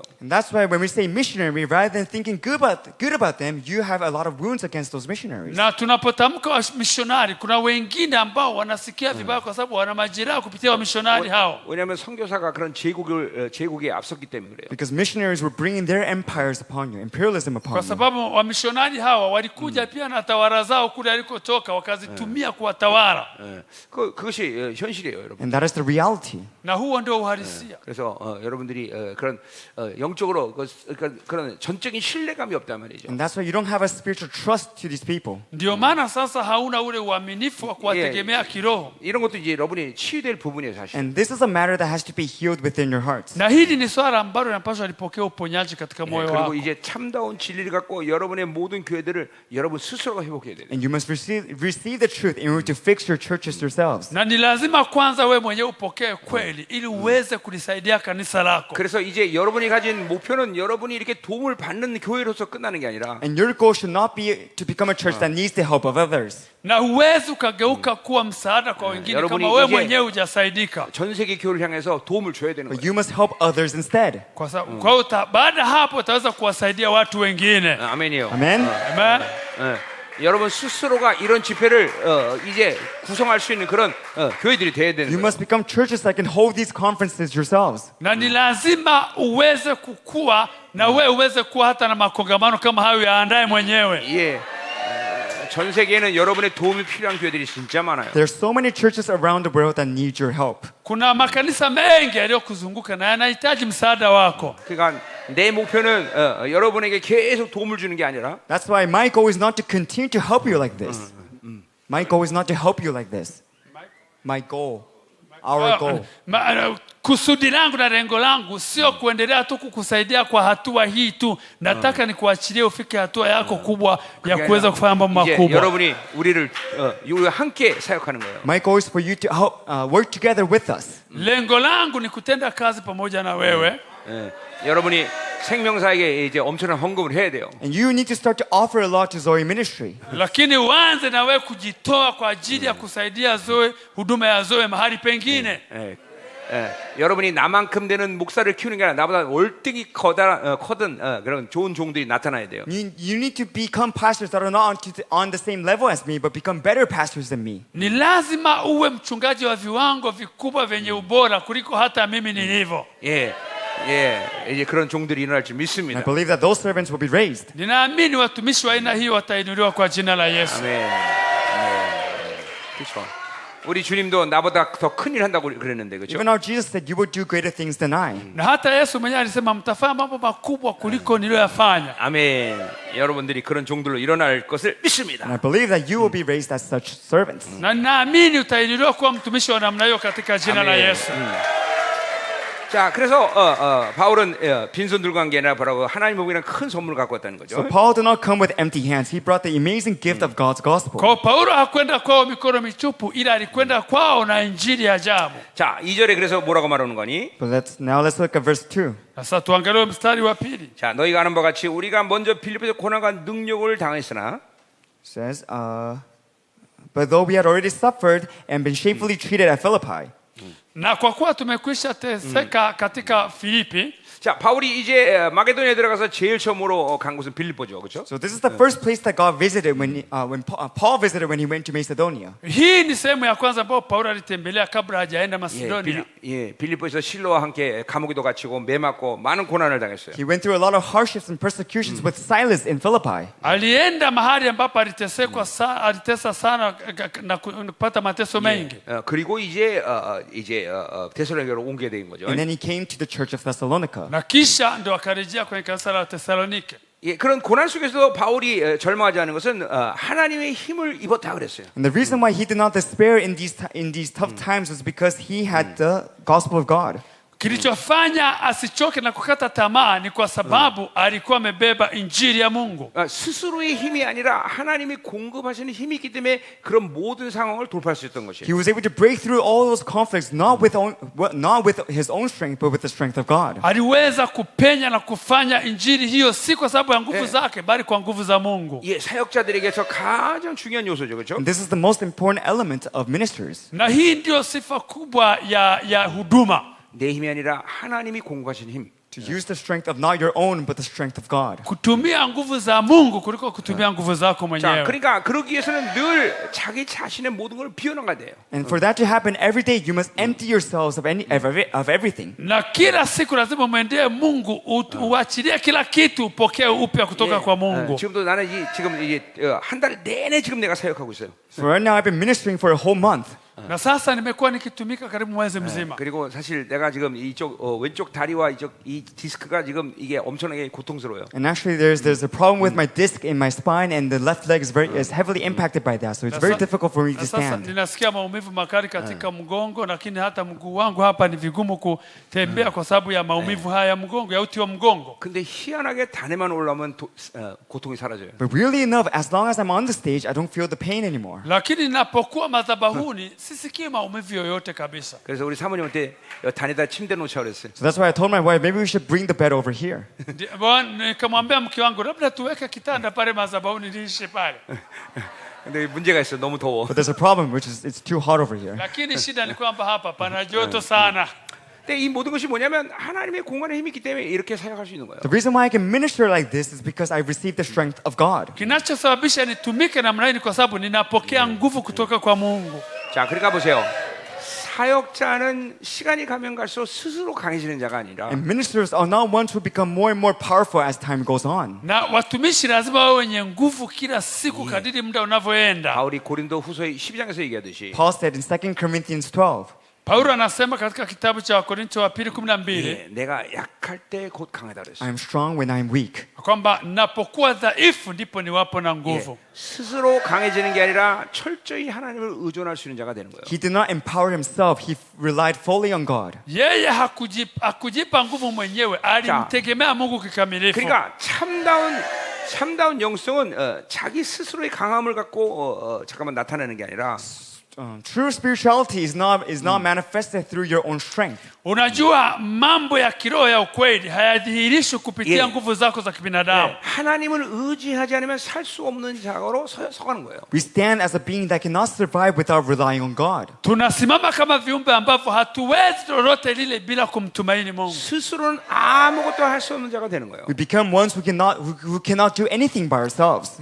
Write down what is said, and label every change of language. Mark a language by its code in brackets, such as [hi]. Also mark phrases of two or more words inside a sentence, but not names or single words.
[en] And that's why when we say missionary, rather than thinking good about them, you have a lot of wounds against those missionaries. [sw] Na tunapotamka wamishonari, kuna wengine ambao wanasikia vibaya kwa sababu wana majeraha kupitia wamishonari hao. [ko] 왜냐하면 선교사가 그런 제국에 앞섰기 때문에 그래요. [en] Because missionaries were bringing their empires upon you, imperialism upon [sw] Kwa [en] you. [sw] sababu wamishonari hawa walikuja pia na tawala zao kule alikotoka wakazitumia kuwatawala. [ko] 그것이 현실이에요, 여러분. [en] And that is the reality. [sw] Na huo ndio uhalisia. [ko] 그래서 여러분들이 그런 영적으로 그런 전적인 신뢰감이 없단 말이죠. [en] And that's why you don't have a spiritual trust to these people. [sw] Ndio maana sasa hauna ule uaminifu wa kuwategemea kiroho. [ko] 이런 것도 이제 여러분이 치유될 부분이에요, 사실. [en] And this is a matter that has to be healed within your hearts. [sw] Na hili ni swala ambalo linapaswa lipokee uponyaji katika moyo [ko] 그리고 [sw] wako. [ko] 이제 참다운 진리를 갖고 여러분의 모든 교회들을 여러분 스스로가 회복해야 돼요. [en] And you must receive the truth in order to fix your churches yourselves. [sw] Na ni lazima kwanza wewe mwenyewe upokee kweli ili uweze kulisaidia kanisa lako. [ko] 그래서 이제 여러분이 가진 목표는 여러분이 이렇게 도움을 받는 교회로서 끝나는 게 아니라 [en] And your goal should not be to become a church that needs the help of others. [sw] Na huwezi ukageuka kuwa msaada kwa wengine [ko] 여러분이 [sw] kama wewe [ko] 이제 [sw] mwenyewe hujasaidika. [ko] 전 세계 교회를 향해서 도움을 줘야 되는 [en] But [ko] 거예요. [en] you must help others instead. [sw] Kwa sababu kwa hiyo baada hapo utaweza kuwasaidia watu wengine. [ko] 아멘이요. [en] Amen? Amen. [ko] 여러분 스스로가 이런 집회를 이제 구성할 수 있는 그런 교회들이 돼야 되는 [en] You [ko] 거예요. [en] must become churches that can hold these conferences yourselves. [sw] Na ni lazima uweze kukua na wewe uweze kuwa hata na makongamano kama hayo yaandae mwenyewe. [ko] 예. 전 세계에는 여러분의 도움이 필요한 교회들이 진짜 많아요. [en] There's so many churches around the world that need your help. [sw] Kuna makanisa mengi yaliyokuzunguka na yanahitaji msaada wako. [ko] 그러니까 내 목표는 여러분에게 계속 도움을 주는 게 아니라 [en] That's why my goal is not to continue to help you like this. My goal is not to help you like this. My goal, our goal. [sw] Kusudi langu na lengo langu sio kuendelea tu kukusaidia kwa hatua hii tu. Nataka nikuachilie ufike hatua yako kubwa ya kuweza kufanya mambo [ko] 이제 [sw] makubwa. [ko] 여러분이 우리를 함께 사역하는 거예요. [en] My goal is for you to help, work together with us. [sw] Lengo langu ni kutenda kazi pamoja na wewe. [ko] 여러분이 생명사에게 이제 엄청난 헌금을 해야 돼요. [en] And you need to start to offer a lot to Zoe Ministry. [sw] Lakini uanze na wewe kujitoa kwa ajili ya kusaidia Zoe, huduma ya Zoe mahali pengine. [ko] 여러분이 나만큼 되는 목사를 키우는 게 아니라 나보다 월등히 커든 그런 좋은 종들이 나타나야 돼요. [en] You need to become pastors that are not on the same level as me, but become better pastors than me. [sw] Ni lazima uwe mchungaji wa viwango vikubwa vyenye ubora kuliko hata mimi nilivyo. [ko] 이제 그런 종들이 일어날 줄 [en] I [ko] 믿습니다. [en] believe that those servants will be raised. [sw] Ninaamini watumishi wa aina hii watainuliwa kwa jina la Yesu. [ko] 아멘. 그렇죠. 우리 주님도 나보다 더 큰 일 한다고 그랬는데 그렇죠? [en] Even our Jesus said, you will do greater things than I. [sw] Na hata Yesu mwenyewe alisema mtafanya mambo makubwa kuliko niliyoyafanya. [ko] 아멘. 여러분들이 그런 종들로 일어날 것을 [en] And [ko] 믿습니다. [en] I believe that you will be raised as such servants. [sw] Na ninaamini utainuliwa kuwa mtumishi wa namna hiyo katika jina la [ko] 아멘. [sw] Yesu. [ko] 자, 그래서 바울은 빈손 들고 간 게 아니라 바로 하나님 보기에는 큰 선물을 갖고 왔다는 거죠. [en] So Paul did not come with empty hands. He brought the amazing gift of God's gospel. [sw] Kwa Paulo hakwenda kwao mikono mitupu, ila alikwenda kwao na injili ya ajabu. [ko] 자, 2절에 그래서 뭐라고 말하는 거니? [en] But let's look at verse 2. [sw] Sasa tuangalie mstari wa pili. [ko] 자, 너희가 아는 바 같이 우리가 먼저 빌립보에서 고난과 능력을 당했으나 [en] It says, but though we had already suffered and been shamefully treated at Philippi, [sw] Na kwa kuwa tumekwisha teseka katika Filipi, [ko] 자, 바울이 이제 마게도니아에 들어가서 제일 처음으로 간 곳은 빌립보죠, 그렇죠? [en] So this is the first place that God visited when Paul visited when he went to Macedonia. [sw] Hii ni sehemu ya kwanza ambayo Paulo alitembelea kabla hajaenda Macedonia. [ko] 빌립보에서 실로와 함께 감옥에도 갇히고 매 맞고 많은 고난을 당했어요. [en] He went through a lot of hardships and persecutions with Silas in Philippi. [sw] Alienda mahali ambapo alitesa sana na kupata mateso mengi. [ko] 그리고 이제 데살로니가로 옮게 된 거죠. [en] And then he came to the church of Thessalonica. [sw] Na kisha ndo akarejea kwenye kanisa la Tesalonike. [ko] 예, 그런 고난 속에서도 바울이 절망하지 않은 것은 하나님의 힘을 입었다 그랬어요. [en] And the reason why he did not despair in these tough times was because he had the gospel of God. [sw] Kilichofanya asichoke na kukata tamaa ni kwa sababu alikuwa amebeba injili ya Mungu. [ko] 스스로의 힘이 아니라 하나님이 공급하시는 힘이 있기 때문에 그런 모든 상황을 돌파할 수 있던 것이에요. [en] He was able to break through all those conflicts not with his own strength but with the strength of God. [sw] Aliweza kupenya na kufanya injili hiyo si kwa sababu ya nguvu zake bali kwa nguvu za Mungu. [ko] 예, 사역자들에게서 가장 중요한 요소죠, 그렇죠? [en] And this is the most important element of ministers. [sw] Na hii ndio sifa kubwa ya huduma. [ko] 내 힘이 아니라 하나님이 공급하신 힘. [en] To use the strength of not your own but the strength of God. [sw] Kutumia nguvu za Mungu kuliko kutumia nguvu zako [ko] 자, [sw] mwenyewe. [ko] 그러니까 그러기 위해서는 늘 자기 자신의 모든 걸 비워놓아야 돼요. [en] And for that to happen every day, you must empty yourselves of everything. [sw] Na kila siku lazima mwendee Mungu, uachilie kila kitu, upokee upya kutoka kwa Mungu. [ko] 지금도 나는 지금 이제 한 달 내내 지금 내가 사역하고 있어요. [en] So right now I've been ministering for a whole month. [sw] Na sasa nimekuwa nikitumika karibu mwezi mzima. [ko] 그리고 사실 내가 지금 이쪽 왼쪽 다리와 이 디스크가 지금 이게 엄청나게 고통스러워요. [en] And actually there's a problem with my disc in my spine and the left leg is heavily impacted by that. So it's very difficult for me to [sw] Sasa [en] stand. [sw] ninasikia maumivu makali katika mgongo, lakini hata mguu wangu hapa ni vigumu kutembea kwa sababu ya maumivu haya ya mgongo, ya uti wa mgongo. [ko] 근데 희한하게 단에만 올라오면 고통이 사라져요. [en] But weirdly enough, as long as I'm on the stage, I don't feel the pain anymore. [sw] Lakini ninapokuwa madhabahuni sisikii maumivu yoyote kabisa. [ko] 그래서 우리 사모님한테 단에다 침대 놓자 그랬어요. [en] So that's why I told my wife, maybe we should bring the bed over here. [sw] Nikamwambia mke wangu labda tuweke kitanda pale madhabahuni niishi pale. [ko] 근데 문제가 있어. 너무 더워. [en] But there's a problem, which is it's too hot over here. [sw] Lakini shida ni kwamba hapa pana joto sana. [ko] 근데 이 모든 것이 뭐냐면 하나님의 공간의 힘이 있기 때문에 이렇게 사역할 수 있는 거예요. [en] The reason why I can minister like this is because I received the strength of God. [sw] Kinachosababisha nitumike namna hii ni kwa sababu ninapokea nguvu kutoka kwa Mungu. [ko] 자, 그러니까 보세요. 사역자는 시간이 가면 갈수록 스스로 강해지는 자가 아니라 [en] And ministers are not ones who become more and more powerful as time goes on. [sw] Na watumishi lazima wawe wenye nguvu kila siku kadiri muda unavyoenda. [ko] 바울이 고린도 후서 12장에서 얘기하듯이 [en] Paul said in 2 Corinthians 12, [sw] Paulo anasema katika kitabu cha Wakorintho wa pili 12 [ko] 내가 약할 때 곧 강하다 그랬어. [en] I am strong when I am weak. [sw] kwamba napokuwa dhaifu ndipo niwapo na nguvu. [ko] 스스로 강해지는 게 아니라 철저히 하나님을 의존할 수 있는 자가 되는 거예요. [en] He did not empower himself. He relied fully on God. [sw] Yeye hakujipa nguvu mwenyewe, alimtegemea Mungu kikamilifu. [ko] 그러니까 참다운 영성은 자기 스스로의 강함을 갖고 잠깐만 나타내는 게 아니라 [en] True spirituality is not manifested through your own strength. [sw] Unajua mambo ya kiroho ya ukweli hayadhihirishwi kupitia nguvu zako za kibinadamu. [ko] 하나님을 의지하지 않으면 살 수 없는 자로 서가는 거예요. [en] We stand as a being that cannot survive without relying on God. [sw] Tunasimama kama viumbe ambavyo hatuwezi lolote lile bila kumtumaini Mungu. [ko] 스스로는 아무것도 할 수 없는 자가 되는 거예요. [en] We become ones who cannot do anything by ourselves.